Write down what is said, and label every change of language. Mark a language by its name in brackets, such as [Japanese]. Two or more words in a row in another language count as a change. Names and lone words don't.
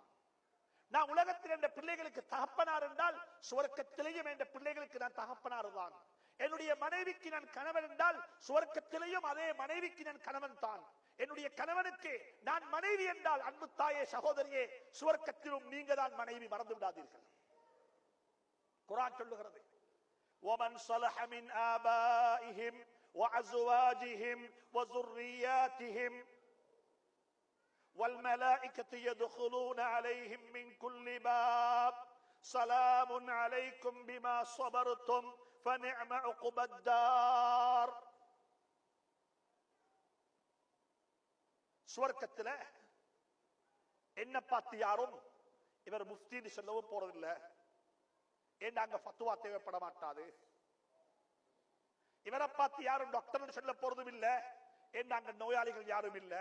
[Tamil] நான் உலகத்தில் என்ற பிள்ளைகளுக்கு தகப்பனார் என்றால் சுவர்க்கத்திலேயும் என்ற பிள்ளைகளுக்கு நான் தகப்பனார் தான். என்னுடைய மனைவிக்கு நான் கணவன் என்றால் சுவர்க்கத்திலேயும் அதே மனைவிக்கு நான் கணவன் தான். என்னுடைய கணவனுக்கு நான் மனைவி என்றால், அன்பு தாயே சகோதரியே, சுவர்க்கத்திலும் நீங்க தான் மனைவி, மறந்து விடாதீர்கள். குர்ஆன் சொல்லுகிறது, [Arabic] وَمَنْ صَلَحَ مِنْ آبَائِهِمْ وَأَزْوَاجِهِمْ وَذُرِّيَّاتِهِمْ وَالْمَلَائِكَةُ يَدْخُلُونَ عَلَيْهِمْ مِنْ كُلِّ بَابٍ سَلَامٌ عَلَيْكُمْ بِمَا صَبَرْتُمْ فَنِعْمَ عُقْبَى الدَّارِ. [Tamil] சுவர்க்கத்துல என்ன பார்த்து யாரும் இவர் முஃப்தின்னு சொல்லவும் போறதில்லை, ஏன் அங்க ஃபத்வா தேவைப்பட மாட்டாது. இவரை பார்த்து யாரும் டாக்டர் சொல்ல போறதும் இல்ல, ஏன் அங்க நோயாளிகள் யாரும் இல்ல.